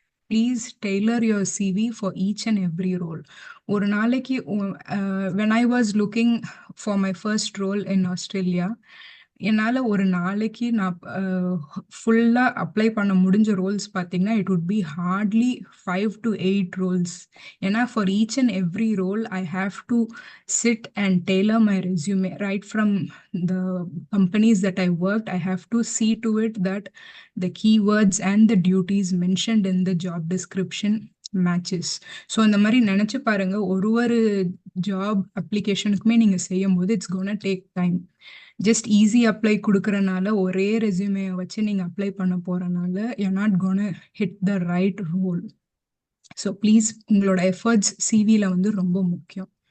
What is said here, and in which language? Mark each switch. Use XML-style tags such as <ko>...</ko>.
<en>Please tailor your CV for each and every role. ஒரு நாளைக்கு when I was looking for my first role in Australia,</en> <ta>என்னால் ஒரு நாளைக்கு நான் ஃபுல்லாக அப்ளை பண்ண முடிஞ்ச ரோல்ஸ் பார்த்தீங்கன்னா</ta> <en>It would be hardly 5 to 8 roles. ஏன்னா for each and every role I have to sit and tailor my resume right from the companies that I worked. I have to see to it that the keywords and the duties mentioned in the job description matches.</en> <ta>So இந்த மாதிரி நினச்சி பாருங்க, ஒரு job அப்ளிகேஷனுக்குமே நீங்கள் செய்யும் போது</ta> <en>It's gonna take time.</en> <ta>Just easy apply கொடுக்கறனால, ஒரே resume வச்சு நீங்கள் அப்ளை பண்ண போகிறனால</ta> <en>you're not gonna hit the right role.</en> <ta>So please உங்களோட எஃபர்ட்ஸ் சிவியில் வந்து ரொம்ப முக்கியம்.</ta>